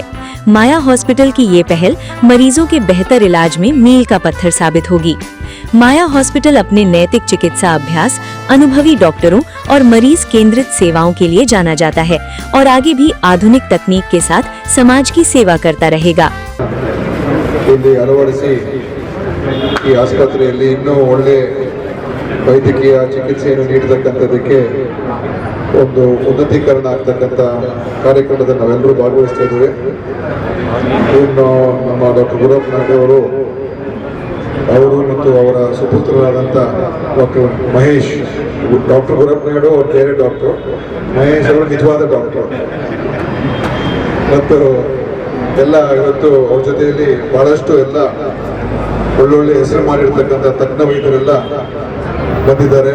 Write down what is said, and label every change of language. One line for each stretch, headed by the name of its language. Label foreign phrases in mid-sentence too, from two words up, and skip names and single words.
Hindi: माया हॉस्पिटल की ये पहल मरीजों के बेहतर इलाज में मील का पत्थर साबित होगी। माया हॉस्पिटल अपने नैतिक चिकित्सा अभ्यास, अनुभवी डॉक्टरों और मरीज केंद्रित सेवाओं के लिए जाना जाता है और आगे भी आधुनिक तकनीक के साथ समाज की सेवा करता रहेगा।
Kannada: ಈ ಆಸ್ಪತ್ರೆಯಲ್ಲಿ ಇನ್ನೂ ಒಳ್ಳೆ ವೈದ್ಯಕೀಯ ಚಿಕಿತ್ಸೆಯನ್ನು ನೀಡತಕ್ಕಂಥದಕ್ಕೆ ಒಂದು ಉನ್ನತೀಕರಣ ಆಗ್ತಕ್ಕಂಥ ಕಾರ್ಯಕ್ರಮದಲ್ಲಿ ನಾವೆಲ್ಲರೂ ಭಾಗವಹಿಸ್ತಾ ಇದ್ದೇವೆ. ಇನ್ನು ನಮ್ಮ ಡಾಕ್ಟರ್ ಗುರಪ್ಪ ನಾಯ್ಡು ಅವರು ಮತ್ತು ಅವರ ಸುಪುತ್ರರಾದಂಥ ಡಾಕ್ಟರ್ ಮಹೇಶ್, ಡಾಕ್ಟರ್ ಗುರಪ್ಪ ನಾಯ್ಡು ಅವ್ರ ಬೇರೆ ಡಾಕ್ಟರ್, ಮಹೇಶ್ ಅವರು ನಿಜವಾದ ಡಾಕ್ಟರ್, ಮತ್ತು ಎಲ್ಲ ಇವತ್ತು ಅವ್ರ ಜೊತೆಯಲ್ಲಿ ಬಹಳಷ್ಟು ಎಲ್ಲ ಒಳ್ಳೊಳ್ಳೆ ಹೆಸರು ಮಾಡಿರ್ತಕ್ಕಂಥ ತಜ್ಞ ವೈದ್ಯರೆಲ್ಲ ಬಂದಿದ್ದಾರೆ.